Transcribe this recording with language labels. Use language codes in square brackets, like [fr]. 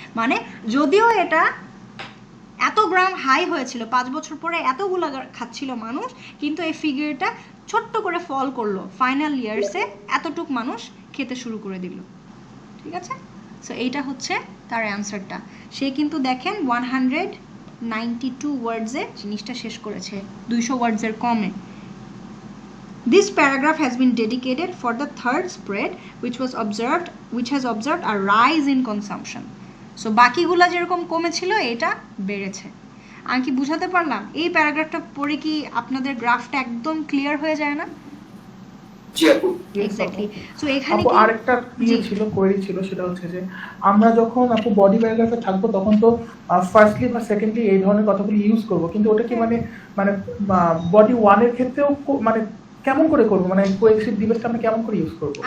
[bn] মানে যদিও এটা এত গ্রাম হাই হয়েছিল, 5 বছর পরে এতগুলো খাচ্ছিল মানুষ, কিন্তু এই ফিগারটা ছোট্ট করে ফল করলো, ফাইনাল ইয়ার্সে এতটুক মানুষ খেতে শুরু করে দিল। ঠিক আছে? সো এইটা হচ্ছে তার অ্যান্সারটা। সে কিন্তু দেখেন 192 ওয়ার্ডসে জিনিসটা শেষ করেছে, 200 ওয়ার্ডসের কমে। [en] This paragraph has been dedicated for the third spread which has observed a rise in consumption. [bn] So বাকিগুলা যেরকম কমেছিল এটা বেড়েছে। আমি কি বুঝাতে পারলাম? এই প্যারাগ্রাফটা পড়ে কি আপনাদের গ্রাফটা একদম ক্লিয়ার হয়ে যায় না? জি আপু, এক্স্যাক্টলি। সো এখানে আপু আরেকটা ছিল, কোয়েরি ছিল, সেটা হচ্ছে যে আমরা যখন আপু বডি প্যারাগ্রাফে থাকবো তখন তো ফার্স্টলি বা সেকেন্ডলি এই ধরনের কথাগুলো ইউজ করব, কিন্তু ওটা কি মানে বডি 1 এর ক্ষেত্রেও মানে কেমন করে করব, মানে কোহেসিভ ডিভাইসটা আমরা কেমন করে ইউজ করব?